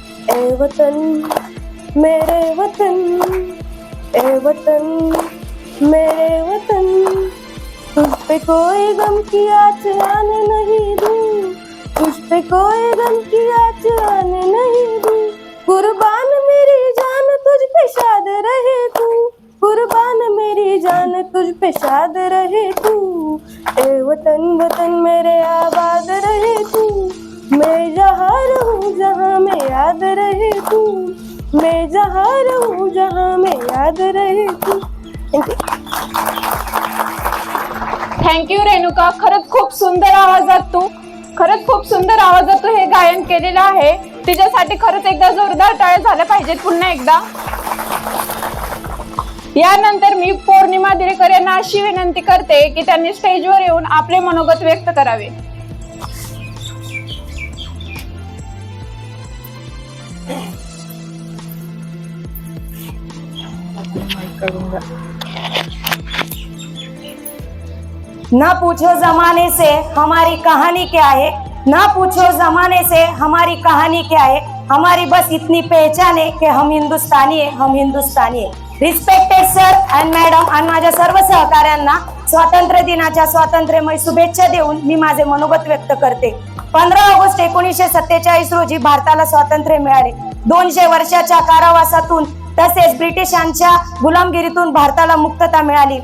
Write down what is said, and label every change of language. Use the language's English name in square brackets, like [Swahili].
[Hindi] ए वतन मेरे वतन, ए वतन मेरे वतन, तुझ पे कोई गम की आँच आने नहीं दूँ, तुझ पे कोई गम की आँच आने नहीं दूँ, कुर्बान मेरी जान तुझ पे शाद रहे तू, कुर्बान मेरी जान तुझ पे शाद रहे तू. ए वतन वतन मेरे आबाद रहे तू, मैं जहाँ रहूँ जहाँ मैं याद रहे तू, मैं जहाँ रहूँ जहाँ मैं याद रहे तू. [English] Thank you Renuka. [Marathi] खरंच खूप सुंदर आवाजात तू हे गायन केलेलं आहे. तिच्यासाठी खरंच एकदा जोरदार टाळ्या झाल्या पाहिजेत पुन्हा एकदा. यानंतर मी पौर्णिमा दिलेकर यांना अशी विनंती करते की त्यांनी स्टेजवर येऊन आपले मनोगत व्यक्त करावे. [Hindi] ना पूछो जमाने से हमारी कहानी क्या है, ना पूछो जमाने से हमारी कहानी क्या है, हमारी बस इतनी पहचान है कि हम हिंदुस्तानी है, हम हिंदुस्तानी है. [English] respected sir and madam [Marathi] आणि माझ्या सर्व सहकाऱ्यांना स्वातंत्र्य दिनाच्या स्वातंत्र्यमय शुभेच्छा देऊन मी माझे मनोगत व्यक्त करते. 15 ऑगस्ट 1947 रोजी भारताला स्वातंत्र्य मिळाले. 200 वर्षाच्या कारावासातून तसेच ब्रिटिशांच्या गुलामगिरीतून भारताला मुक्तता मिळाली.